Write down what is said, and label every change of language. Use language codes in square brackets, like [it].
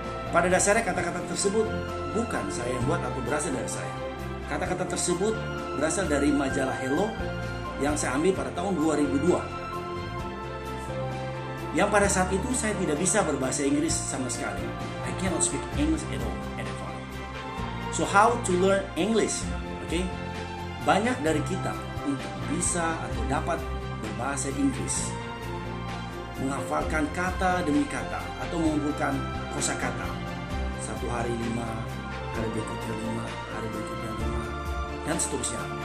[id] Pada dasarnya kata-kata tersebut bukan saya yang buat atau berasal dari saya. Kata-kata tersebut berasal dari majalah Hello yang saya ambil pada tahun 2002. Yang pada saat itu saya tidak bisa berbahasa Inggris sama sekali. [en] I cannot speak English at all at that time. So how to learn English? Okay? [id] Banyak dari kita untuk bisa atau dapat berbahasa Inggris, menghafalkan kata demi kata atau mengumpulkan kosakata. 1 hari 5, hari berikutnya 5, hari berikutnya 5, dan seterusnya.